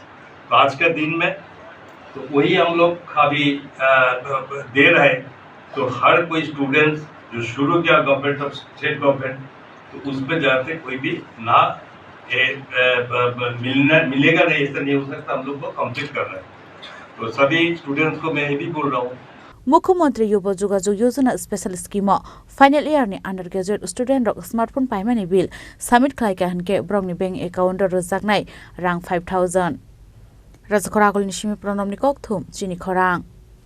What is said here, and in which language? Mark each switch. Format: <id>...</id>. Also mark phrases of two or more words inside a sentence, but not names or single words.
<hi>तो आज के दिन में तो वही हम लोग अभी दे रहे हैं। तो हर कोई स्टूडेंट्स जो शुरू किया</hi> <en>government of state government</en> <hi>तो उसमें जाते कोई भी ना मिलेगा नहीं, ऐसा नहीं हो सकता। हम लोग को कंप्लीट करना है। तो सभी स्टूडेंट्स को मैं ये भी बोल रहा हूँ</hi> <trp>Mukhyamantri Yuva Yoga Yojana</trp> <en>special scheme final year</en> <trp>ni</trp> <en>undergraduate student</en> <trp>rok smartphone paimani</trp> <en>bill submit</en> <trp>khlai ka hanke brong ni</trp> <en>bank account</en> <trp>rojaknai rang 5000 Rajakhoragol ni simi pronom ni kok thum chini khorang</trp>